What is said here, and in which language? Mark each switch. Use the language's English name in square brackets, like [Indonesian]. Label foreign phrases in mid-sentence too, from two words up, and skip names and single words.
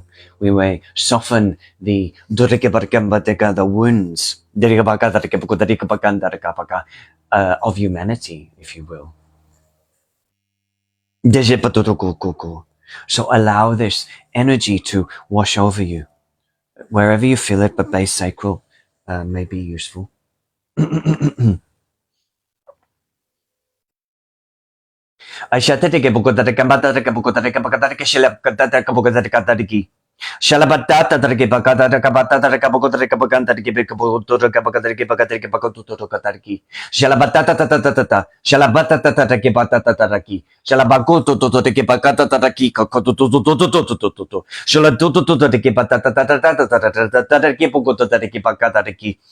[English] We may soften the wounds of humanity, if you will. So allow this energy to wash over you wherever you feel it, but base sacral may be useful. Shalabata tariki bakata tariki baganda tariki bekabuto tariki bagata tariki bakato tariki Shalabata tata Shalabata tariki batata tariki Shalabakuto tariki bakata tariki kakoto Shalatuto tariki batata tariki bukoto tariki bakata tariki